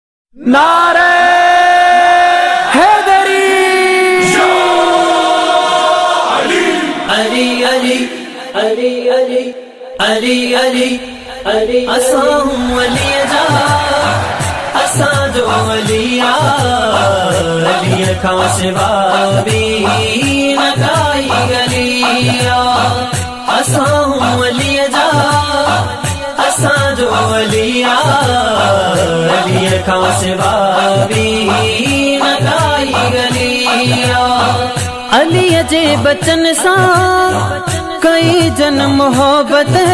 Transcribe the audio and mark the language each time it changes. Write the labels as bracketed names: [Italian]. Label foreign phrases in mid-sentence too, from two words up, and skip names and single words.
[Urdu] नारे हैदरी [Sindhi] अली अली अली अली अली अली अली असां वली जा असां जो वलिया अली खां सिवा बि न काई गलिया असां वली जा असां जो वलिया अली खां सिवा बि न काई गलिया अली जे बचन सां कई जन मोहब्बत